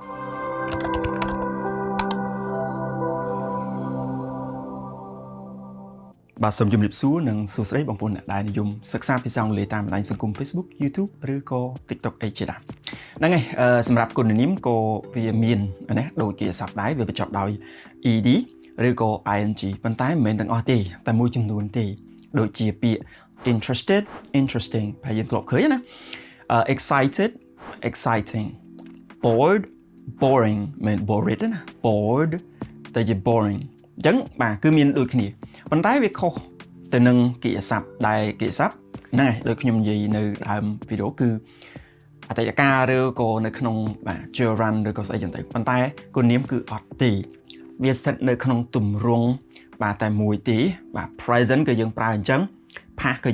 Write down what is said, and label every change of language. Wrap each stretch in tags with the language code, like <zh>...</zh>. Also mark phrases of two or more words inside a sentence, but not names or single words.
<km>បាទសូមជម្រាបសួរនិងសួស្តីបងប្អូនអ្នកដែលនិយមសិក្សាភាសាអង់គ្លេសតាមបណ្ដាញសង្គម Facebook YouTube ឬក៏ TikTok អីជាដើមហ្នឹងហើយសម្រាប់គុណនាមក៏វាមានណាដូចជាសព្ទដែរវាបញ្ចប់ដោយ ed ឬក៏ ing ប៉ុន្តែមិនមែនទាំងអស់ទេតែមួយចំនួនទេដូចជាពាក្យ</km> <en>interested interesting</en> <km>ហើយយើងធ្លាប់ឃើញណា</km> <en>excited exciting bored boring</en> <km>មិន bored ណា bored តែជា boringអញ្ចឹងបាទគឺមានដូចគ្នាប៉ុន្តែវាខុសទៅនឹងកិច្ចសព្ទដែលកិច្ចសព្ទហ្នឹងហើយដូចខ្ញុំនិយាយនៅដើមវីដេអូគឺអតីតកាលឬ ក៏នៅក្នុងបាទ gerund ឬក៏ស្អីចឹងទៅប៉ុន្តែគុណនាមគឺអត់ទេវាស្ថិតនៅក្នុងទម្រង់បាទតែមួយទេបាទ present ក៏យើងប្រើអញ្ចឹង past ក៏</km>